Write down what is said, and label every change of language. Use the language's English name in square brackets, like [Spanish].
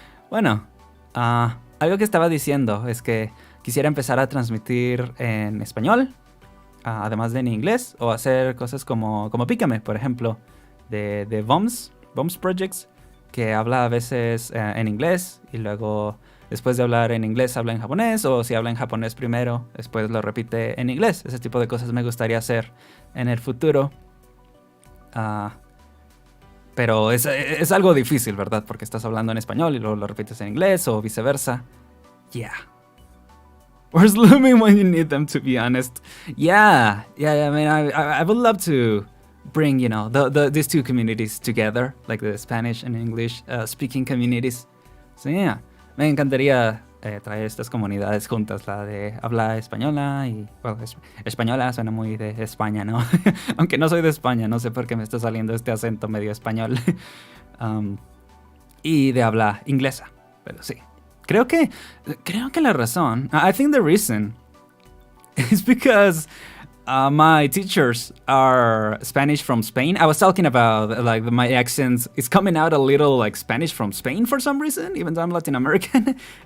[Spanish] Bueno, algo que estaba diciendo es que quisiera empezar a transmitir en español, además de en inglés, o hacer cosas como Pícame, por ejemplo, de Bombs Projects, que habla a veces en inglés y luego después de hablar en inglés habla en japonés, o si habla en japonés primero, después lo repite en inglés. Ese tipo de cosas me gustaría hacer en el futuro. Pero es algo difícil, ¿verdad? Porque estás hablando en español y luego lo repites en inglés o viceversa. [English] Yeah. Where's Looming when you need them, to be honest? Yeah, I mean, I would love to bring, you know, these two communities together, like the Spanish and English speaking communities. So yeah, [Spanish] me encantaría traer estas comunidades juntas, la de habla española y, bueno, española suena muy de España, ¿no? Aunque no soy de España, no sé por qué me está saliendo este acento medio español. Y de habla inglesa, pero sí. Creo que la razón, [English] I think the reason is because my teachers are Spanish from Spain. I was talking about like my accent is coming out a little like Spanish from Spain for some reason, even though I'm Latin American.